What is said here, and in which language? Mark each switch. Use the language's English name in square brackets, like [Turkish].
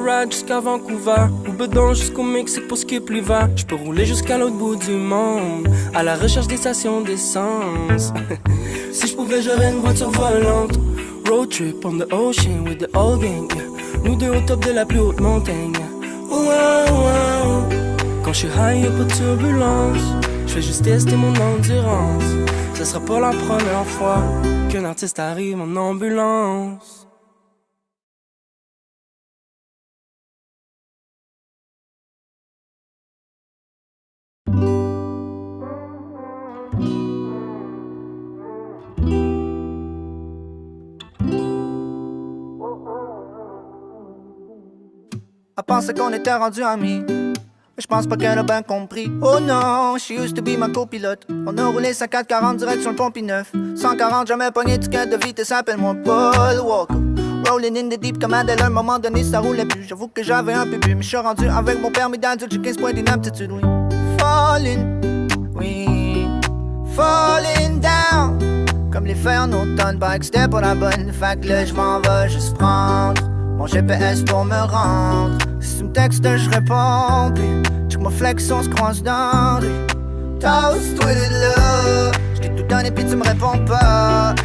[French] Jusqu'à Vancouver, ou bedon jusqu'au Mexique pour skip l'hiver. J'peux rouler jusqu'à l'autre bout du monde, à la recherche des stations d'essence. Si j'pouvais, j'aurais une voiture volante. [English] Road trip on the ocean with the old gang, yeah. [French] Nous deux au top de la plus haute montagne, yeah. Wow, wow. Quand j'suis high, y'a pas de turbulence. J'fais juste tester mon endurance. Ce sera pas la première fois qu'un artiste arrive en ambulance. Elle pensait qu'on était rendus amis, mais je pense pas qu'elle a bien compris. Oh non, [English] she used to be [French] ma copilote. On a roulé 50-40 direction le Pont-P-9. 140, jamais pogné de ticket de vitesse, appelle-moi Paul Walker. [English] Rolling in the deep [French] comme Adèle, à un moment donné ça roulait plus. J'avoue que j'avais un peu bu, mais je suis rendu avec mon permis d'adulte, j'ai 15 points d'inaptitude, oui. [English] Falling, oui, falling down. [French] Comme les fers en automne, pas que c'était pas la bonne. Fait que là j'm'en vais juste prendre mon GPS pour me rendre. Si tu me textes, je réponds. Puis check mon flex, on se croise dans rue. Toast, toi de là. J't'ai tout donné puis tu me réponds pas.